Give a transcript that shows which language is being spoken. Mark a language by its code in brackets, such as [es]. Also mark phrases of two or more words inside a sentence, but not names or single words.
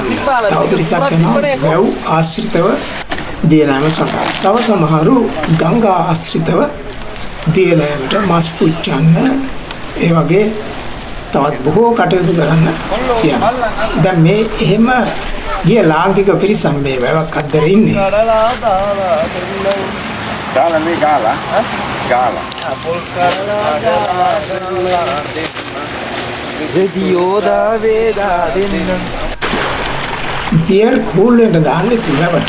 [si] තව පිරිසක් යනවා වැව් ආශ්‍රිතව දියනෑම සඳහා. තව සමහරු ගංගා ආශ්‍රිතව දියනෑමට මස් පුච්චන්න ඒ වගේ තවත් බොහෝ කටයුතු කරන්න යනවා. දැන් මේ එහෙම ගිය ලාංකික පිරිසක් මේ වැවක් අද්දරේ ඉන්නේ. Gala nih gala, gala. බියර් කූල් වෙන්න දාන්නේ තුනකට.